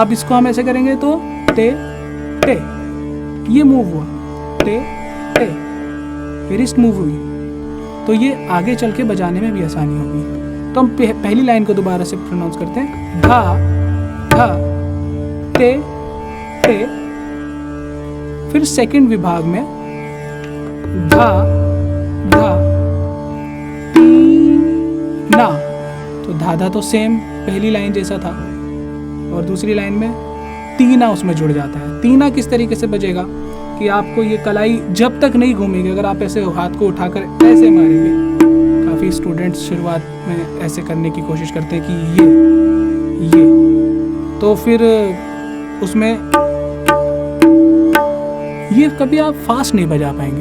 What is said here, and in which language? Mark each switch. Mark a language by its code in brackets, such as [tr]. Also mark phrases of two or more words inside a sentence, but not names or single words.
[hi] अब इसको हम ऐसे करेंगे तो टे टे, ये मूव हुआ, टे टे, [en] wrist move [hi] हुई, तो ये आगे चल के बजाने में भी आसानी होगी। तो हम पहली लाइन को दोबारा से प्रोनाउंस करते हैं। धा धा ते टे। फिर सेकंड विभाग में धा धा ती ना। तो धा धा तो सेम पहली लाइन जैसा था और दूसरी लाइन में तीना उसमें जुड़ जाता है। तीना किस तरीके से बजेगा कि आपको ये कलाई जब तक नहीं घूमेगी, अगर आप ऐसे हाथ को उठाकर ऐसे मारेंगे, काफ़ी स्टूडेंट्स शुरुआत में ऐसे करने की कोशिश करते हैं कि ये, तो फिर उसमें ये कभी आप फास्ट नहीं बजा पाएंगे।